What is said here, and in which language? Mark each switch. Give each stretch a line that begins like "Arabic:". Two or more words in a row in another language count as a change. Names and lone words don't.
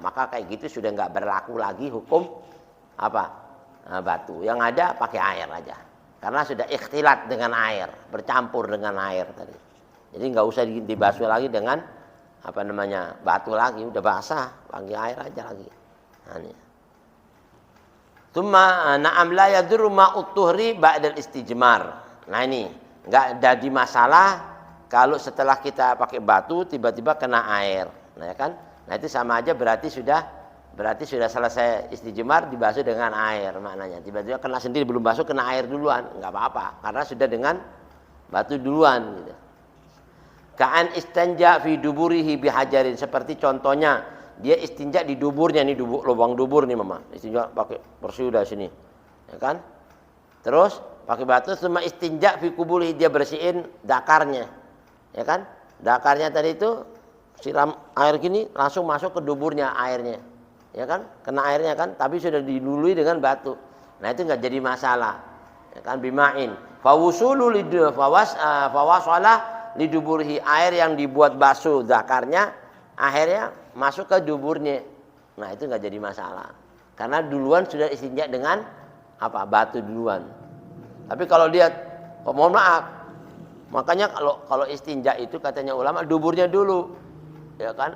Indonesian: Maka kayak gitu sudah enggak berlaku lagi hukum apa? Batu. Yang ada pakai air aja. Karena sudah ikhtilat dengan air, bercampur dengan air tadi. Jadi enggak usah dibasuh lagi dengan apa namanya batu lagi, udah basah, pakai air aja lagi. Nah ini.
Arabic: ثم نعم لا يضر ماء الطهر بعد الاستجمار.
Indonesian: Nah ini enggak jadi masalah kalau setelah kita pakai batu tiba-tiba kena air. Nah ya kan? Nah itu sama aja berarti sudah selesai istijmar dibasuh dengan air maknanya. Tiba-tiba kena sendiri belum basuh kena air duluan, enggak apa-apa karena sudah dengan batu duluan gitu.
Arabic: كأن استنجى في دبره بحجر,
Indonesian: seperti contohnya dia istinja di duburnya nih, lubang dubur nih mama, istinja pakai bersih udah sini, ya kan? Terus pakai batu, semua istinja
Arabic: في قبله,
Indonesian: dia bersihin dakarnya, ya kan? Dakarnya tadi itu siram air gini langsung masuk ke duburnya airnya, ya kan? Kena airnya kan, tapi sudah dilului dengan batu. Nah itu nggak jadi masalah, ya kan?
Arabic: بماء فوصل لد فوصل لدبره,
Indonesian: air yang dibuat basuh zakarnya akhirnya masuk ke duburnya. Nah itu nggak jadi masalah karena duluan sudah istinja dengan apa batu duluan. Tapi kalau dia mohon maaf, makanya kalau istinja itu katanya ulama duburnya dulu, ya kan?